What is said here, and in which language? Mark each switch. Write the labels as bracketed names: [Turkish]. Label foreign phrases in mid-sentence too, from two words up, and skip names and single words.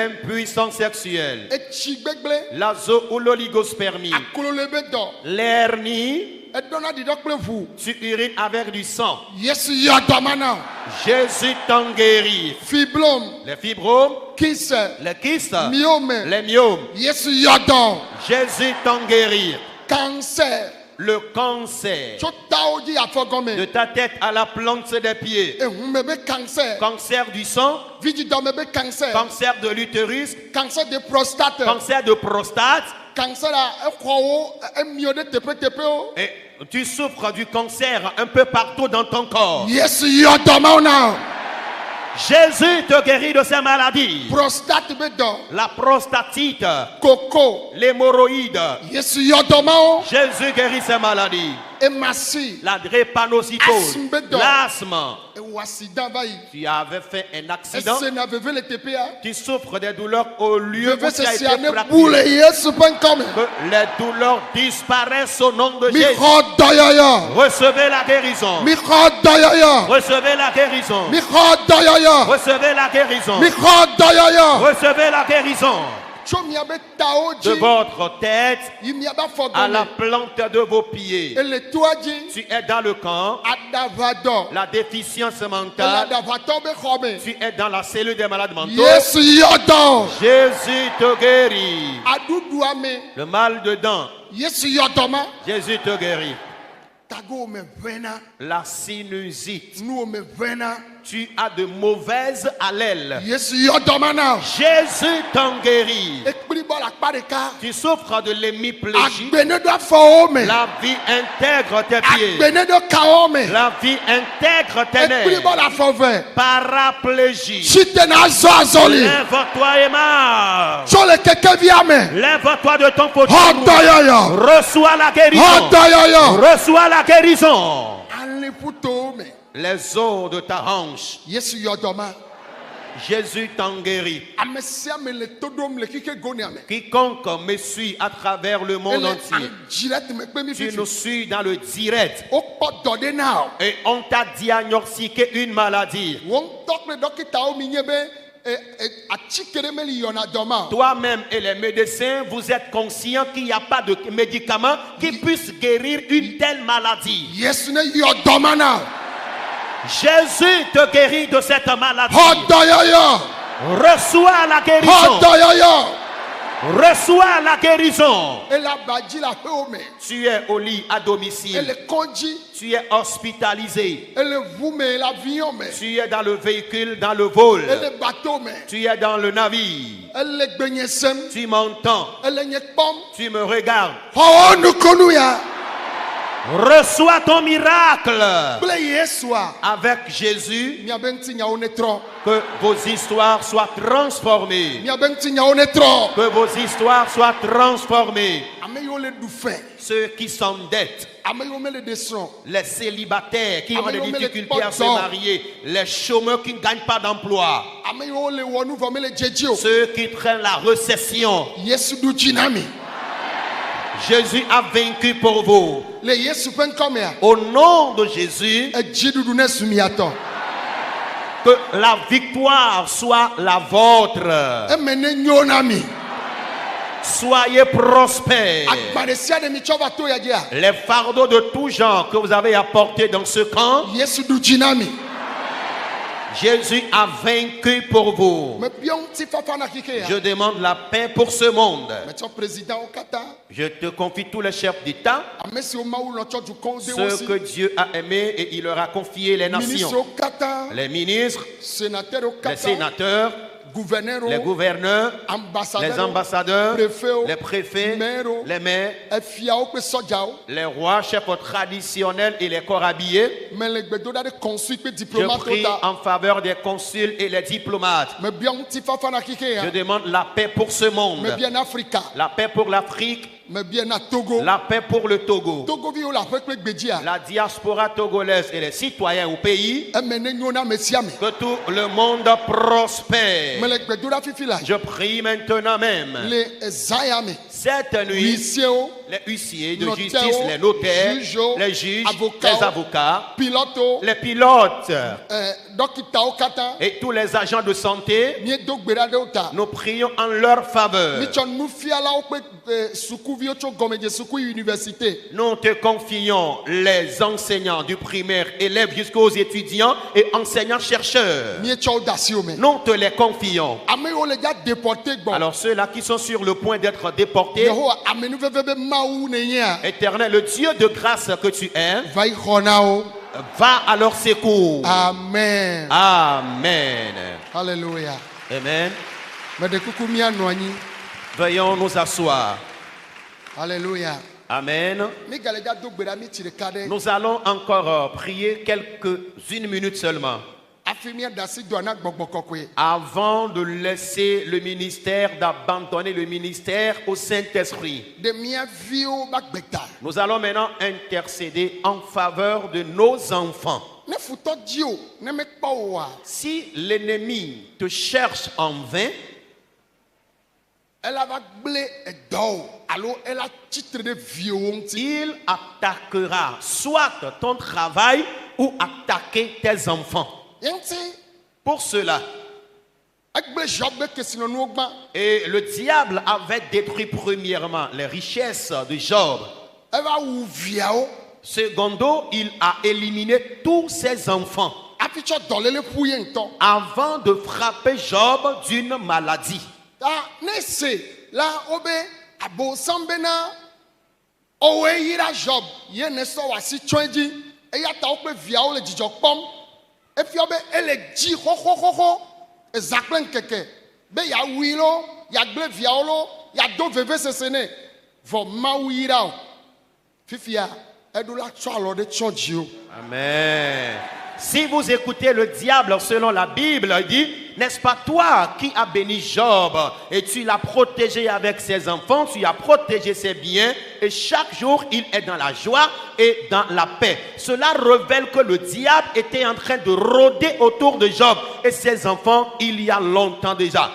[French] L'impuissance sexuelle, [Ewe] Etsi gbegble. [French] la zoologospermie, [Ewe] Aklolo be dɔ. [French] l'hernie, [Ewe] Edɔna ɖiɖɔ kple ʋu. [French] tu urines avec du sang. [Ewe] Yesu yɔ dɔ ma na o. [French] Jésus t'en guérit. [Ewe] Fiblome. [French] Les fibromes, [Ewe] Kise. [French] les kystes, [Ewe] Myome. [French] les myomes, [Ewe] Yesu yɔ dɔ. [French] Jésus t'en guérit. [Ewe] Cancer. [French] Le cancer, [Ewe] Tso tawo dzi de afɔgɔme. [French] ta tête à la plante des pieds, [Ewe] Ehume be cancer. [French] cancer du sang, [Ewe] Vidzidɔme be cancer. [French] cancer de l'utérus, Cancer de prostate. cancer de prostate, [Ewe] Cancer la exɔwo emio ɖe teƒeteƒe o. [French] et tu souffres du cancer un peu partout dans ton corps. [Ewe] Yesu yɔ dɔ ma wo na o. [French] Jésus te guérit de ces maladies. [Ewe] Prostate be dɔ. [French] La prostatite, [Ewe] Koko. [French] l'hémorroïde, [Ewe] Yesu yɔ dɔ ma wo. [French] Jésus guérit ces maladies. [Ewe] Emasi. [French] La drépanocytose, [Ewe] Asthme bedɔ. [French] l'asthme, [Ewe] Ewɔ accident va yi. [French] tu avais fait un accident, [Ewe] Ese na veve le teƒea. [French] tu souffres des douleurs au lieu où [Ewe] Veve [French] tu as [Ewe] sesia [French] été [Ewe] ne bu [French] fracturé. [Ewe] le Yesu ƒe ŋkɔ me. [French] Que les douleurs disparaissent au nom de [Ewe] Mi [French] Jésus. [Ewe] xɔ dɔyɔyɔ. [French] Recevez la guérison. [Ewe] Mi xɔ dɔyɔyɔ. [French] Recevez la guérison. [Ewe] Mi xɔ dɔyɔyɔ. [French] Recevez la guérison. [Ewe] Mi xɔ dɔyɔyɔ. [French] Recevez la guérison. [Ewe] Tso miabe tawo [French] De [Ewe] dzi [French] votre tête [Ewe] yi miabe [French] à la [Ewe] afɔgɔme. [French] plante de vos pieds. [Ewe] Ele toa dzi. [French] Tu es dans le camp, [Ewe] Adavadɔ. [French] la déficience [Ewe] Ele [French] mentale. [Ewe] adavatɔ be xɔ me. [French] Tu es dans la cellule des malades mentaux. [Ewe] Yesu yɔ dɔ. [French] Jésus te guérit. [Ewe] Aɖuɖua me. [French] Le mal de dents, [Ewe] Yesu yɔ dɔ ma. [French] Jésus te guérit. [Ewe] Tago me ʋẽna. [French] La sinusite, [Ewe] Nu me ʋẽna. [French] tu as de mauvaises allèles. [Ewe] Yesu yɔ dɔ ma na o. [French] Jésus t'en guérit. [Ewe] Ekpli bɔ le akpa ɖeka. [French] Tu souffres de l'hémiplégie. [Ewe] Agbe ne ɖo afɔwo me. [French] La vie intègre tes pieds. [Ewe] Agbe ne ɖo kawo me. [French] La vie intègre tes [Ewe] Ekpli bɔ [French] nerfs. [Ewe] le afɔ ve. [French] Paraplégie. [Ewe] Si te na azɔ azɔli. [French] Lève-toi et marche. [Ewe] Tso le kekevia me. [French] Lève-toi de ton [Ewe] Xɔ [French] fauteuil. [Ewe] dɔyɔyɔ. [French] Reçois la [Ewe] Xɔ [French] guérison. [Ewe] dɔyɔyɔ. [French] Reçois la guérison. [Ewe] Aliƒutowo me. [French] Les os de ta hanche. [Ewe] Yesu yɔ dɔ ma. [French] Jésus t'en guérit. [Ewe] Ame sia ame le to ɖom le kike gonia me. [French] Quiconque me suit à travers le monde [Ewe] Ele [French] entier, [Ewe] direct me kpe mi [French] tu [Ewe] fifi. [French] nous suis dans le direct. [Ewe] Wokpɔ dɔ ɖe na o. [French] Et on t'a diagnostiqué une maladie. [Ewe] Wo ŋutɔ kple dɔkitawo mi nye be [French] Toi-même et les médecins, vous êtes conscients qu'il n'y a pas de médicament qui puisse guérir une telle maladie. [Ewe] Yesu ne yɔ dɔma na. [French] Jésus te guérit de cette maladie. [Ewe] Xɔ dɔyɔyɔ. [French] Reçois la [Ewe] Xɔ [French] guérison. [Ewe] dɔyɔyɔ. [French] Reçois la guérison. [Ewe] Ele abadzi le aƒewo me. [French] Tu es au lit à domicile. [Ewe] Ele kɔdzi. [French] Tu es hospitalisé. [Ewe] Ele ʋu me le avion me. [French] Tu es dans le véhicule, dans le vol. [Ewe] Ele bateau me. [French] Tu es dans le navire. [Ewe] Ele gbenye sem. [French] Tu m'entends. [Ewe] Ele nye kpɔm. [French] Tu me regardes. [Ewe] Xɔ nukunu ya. [French] Reçois ton miracle. [Ewe] Kple Yesua. [French] Avec Jésus, [Ewe] Miabe ŋuti nyawo ne trɔ. [French] que vos histoires soient transformées. [Ewe] Miabe ŋuti nyawo ne trɔ. [French] Que vos histoires soient transformées. [Ewe] Ame yiwo le ɖu fɛ. [French] Ceux qui s'endettent, [Ewe] Ame yiwo mele ɖe srɔ̃. [French] les célibataires qui ont des Amen. difficultés à se marier, les chômeurs qui ne gagnent pas d'emploi, [Ewe] Ame yiwo le wɔ nu vɔ mele dzedzi o. [French] ceux qui traînent la récession. [Ewe] Yesu ɖu dzi na mi. [French] Jésus a vaincu pour vous. [Ewe] Le Yesu ƒe ŋkɔ mea. [French] Au nom de Jésus, [Ewe] Edziɖuɖu ne su miatɔ. [French] que la victoire soit la vôtre. [Ewe] Eme ne nyo na mi. [French] Soyez prospères. [Ewe] Agba ɖe sia ɖe mi tsɔ va to ya dzia. [French] Les fardeaux de tout genre que vous avez apportés dans ce camp, [Ewe] Yesu ɖu dzi na mi. [French] Jésus a vaincu pour vous. [Ewe] Mebiɔ ŋutifafa na kike [French] Je [Ewe] ya. [French] demande la paix pour ce monde. [Ewe] Metsɔ présidentwo katã. [French] Je te confie tous les chefs d'État, [Ewe] Ame siwo Mawu lɔ tsɔ dukɔwo de wo [French] ceux [Ewe] si. [French] que Dieu a aimés et il leur a confié les nations. [Ewe] Ministrewo katã. [French] Les ministres, [Ewe] Sénateurs [French] les [Ewe] katã. [French] sénateurs, [Ewe] Gouverneurs. [French] les gouverneurs, [Ewe] Ambassadeurs. [French] les ambassadeurs, [Ewe] Préfets. [French] les préfets, [Ewe] Maires. [French] les maires, [Ewe] Efiawo kple sɔdzawo. [French] les rois, chefs traditionnels et les corps habillés. [Ewe] Me le gbedoɖa ɖe consul kple [French] Je [Ewe] diplomatewo [French] prie [Ewe] ta. [French] en faveur des consuls et les diplomates. [Ewe] Mebiɔ ŋutifafa na kike ya. [French] Je demande la paix pour ce monde, [Ewe] Mebiɔ na Afrika. [French] la paix pour l'Afrique, [Ewe] Mebiɔ na Togo. [French] la paix pour le Togo, [Ewe] Togoviwo le aƒe kple gbedzia. [French] la diaspora togolaise et les citoyens au pays. [Ewe] Eme ne nyo na ame sia ame. [French] Que tout le monde prospère. [Ewe] Me le gbedoɖa fifi la. [French] Je prie maintenant même, [Ewe] Le zaya me. [French] cette nuit, [Ewe] Huissiers, [French] les huissiers de [Ewe] notaires, [French] justice, les notaires, [Ewe] juges, [French] les juges, [Ewe] avocats, [French] les avocats, [Ewe] pilotes, [French] les pilotes [Ewe] dɔkitawo katã. [French] et tous les agents de santé, [Ewe] Miedo gbe ɖa ɖe wo ta. [French] nous prions en leur faveur. [Ewe] Mitsɔ nufialawo kple sukuviwo tso gɔmedze suku université. [French] Nous te confions les enseignants du primaire, élèves jusqu'aux étudiants et enseignants-chercheurs. [Ewe] Mietsɔ wo de asiwo me. [French] Nous te les confions. [Ewe] Ame yiwo le dza déporté gbɔ. [French] Alors ceux-là qui sont sur le point d'être déportés, [Ewe] Yehowa amenuveve be Mawu ne nyea. [French] Éternel, le Dieu de grâce que tu es, [Ewe] Va yi xɔ na wo. [French] va à leur secours. [Ewe] Amen. [French] Amen. Alléluia. Amen. [Ewe] Meɖe kuku mianɔ anyi. [French] Veuillons nous asseoir. [Ewe] Alléluia. Amen. Mi gale dza do gbe ɖa mi tsi ɖeka ɖe. [French] Nous allons encore prier une minute seulement [Ewe] Afi miaɖe asi do na gbɔgbɔ kɔkɔe. [French] avant de laisser le ministère, d'abandonner le ministère au Saint-Esprit. [Ewe] Ɖe mia viwo ba gbe ta. [French] Nous allons maintenant intercéder en faveur de nos enfants. [Ewe] Ne futɔ dzi o, ne mekpɔ o wa. [French] Si l'ennemi te cherche en vain, [Ewe] Ela va gblẽ edɔ o alo ela tsitre ɖe viwo ŋuti. [French] il attaquera soit ton travail ou attaquer tes enfants. [Ewe] Ye ŋuti [French] Pour cela, [Ewe] egblẽ Job be kesinɔnuwo gbã. [French] et le diable avait détruit premièrement les richesses de Job. [Ewe] Eva wu viawo. [French] Secondo, il a éliminé tous ses enfants [Ewe] Hafi tsɔ dɔléle ƒu ye ŋutɔ. [French] avant de frapper Job d'une maladie. [Ewe] Ta ne se la wobe abosam bena ɔwoe yra Job ye ne sɔ wòasi tsɔe dzi eya ta woƒe viawo le dzidzɔ kpɔm. Efia be ele dzi xɔxɔxɔxɔ eza kple ŋkeke be yeawui lo, yeagblẽ viawo lo, yeado vevesese nɛ vɔ Mawu yra o. Fifia eɖo la tsɔ alɔ ɖe tsɔ dziwo. Amen. [French] Si vous écoutez le diable selon la Bible, il dit, n'est-ce pas toi qui as béni Job et tu l'as protégé avec ses enfants, tu as protégé ses biens et chaque jour il est dans la joie et dans la paix. Cela révèle que le diable était en train de rôder autour de Job et ses enfants il y a longtemps déjà.